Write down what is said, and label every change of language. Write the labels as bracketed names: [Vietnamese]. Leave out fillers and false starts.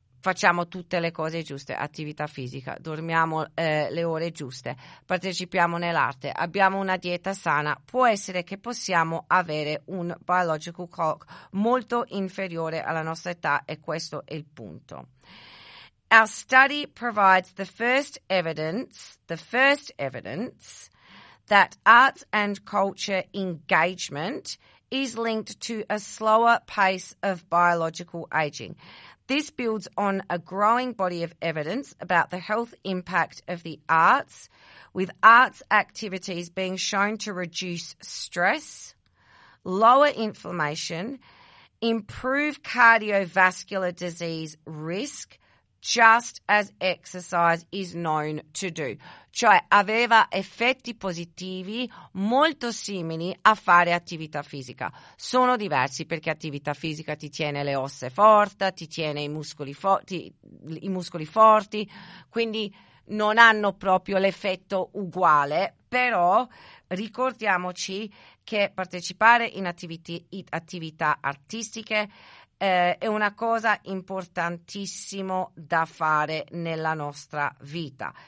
[Italian] facciamo tutte le cose giuste, attività fisica, dormiamo le ore giuste, partecipiamo nell'arte, abbiamo una dieta sana, può essere che possiamo avere un biological clock molto inferiore alla nostra età, e questo è il punto. [English] Our study provides the first evidence that arts and culture engagement is linked to a slower pace of biological aging. This builds on a growing body of evidence about the health impact of the arts, with arts activities being shown to reduce stress, lower inflammation, improve cardiovascular disease risk, just as exercise is known to do. [Italian] Cioè aveva effetti positivi molto simili a fare attività fisica. Sono diversi perché attività fisica ti tiene le ossa forti, ti tiene i muscoli forti, quindi non hanno proprio l'effetto uguale, però ricordiamoci che partecipare in attività artistiche è una cosa importantissima da fare nella nostra vita.